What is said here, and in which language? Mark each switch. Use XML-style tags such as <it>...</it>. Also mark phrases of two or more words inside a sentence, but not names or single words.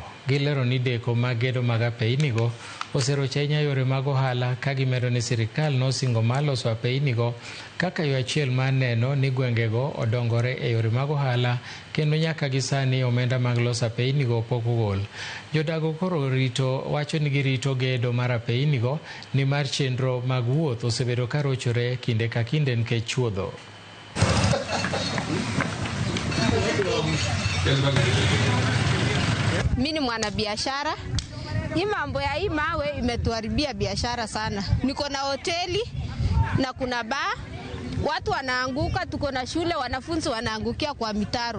<luo>Gilero ni deko mag gedo mag apeynigo oserocho ahinya yore mag ohala, ka gimedo ni sirikal nosingo mar loso apeynigo kaka yo achiel mar neno ni gwengego odongore e yore mag ohala, kendo nyaka gisani omenda mag loso apeynigo pok ogol. Jodago koro wacho ni girito gedo mar apeynigo ni mar chenro mag wuoth osebedo ka rochore kinde ka kinde nikech chuodho.</luo> <sw>Mimi ni mwanabiashara. Hii mambo ya hii mawe imetuharibia biashara sana. Niko na hoteli na kuna baa, watu wanaanguka, tuko na shule, wanafunzi wanaangukia kwa mitaro.</sw>